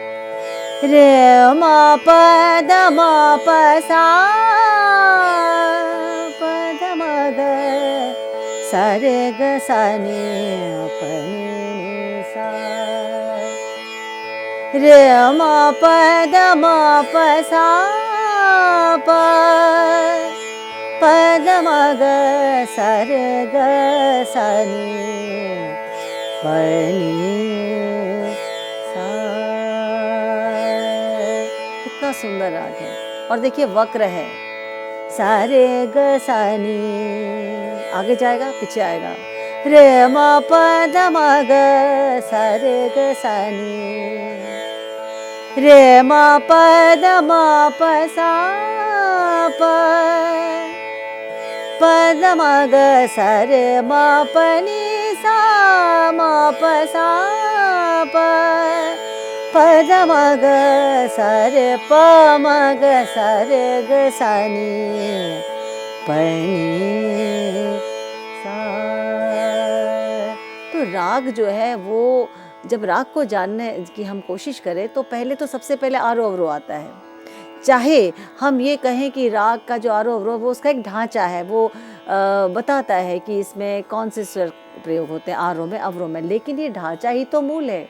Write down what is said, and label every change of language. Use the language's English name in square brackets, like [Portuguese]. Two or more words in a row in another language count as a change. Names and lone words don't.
[Hindi] रे मा प द म प सा प ध म ग सा रे ग सा नी प नी सा। रे म प द म प सा प प द म ग सा रे ग सा नी प नी सा। कितना सुंदर राग है। और देखिए वक्र है, सा रे ग सा नी, आगे जाएगा पीछे आएगा, रे म प द म ग सा रे ग सा नी, रे म प द म प सा प प द म ग सा रे म प नी सा म प सा प प द म ग सा रे प म ग सा रे ग सा नी प नी सा। तो राग जो है वो, जब राग को जानने की हम कोशिश करें तो पहले तो सबसे पहले आरोह अवरोह आता है। चाहे हम ये कहें कि राग का जो आरोह अवरोह वो उसका एक ढांचा है, वो बताता है कि इसमें कौन से स्वर प्रयोग होते हैं आरोह में अवरोह में, लेकिन ये ढांचा ही तो मूल है।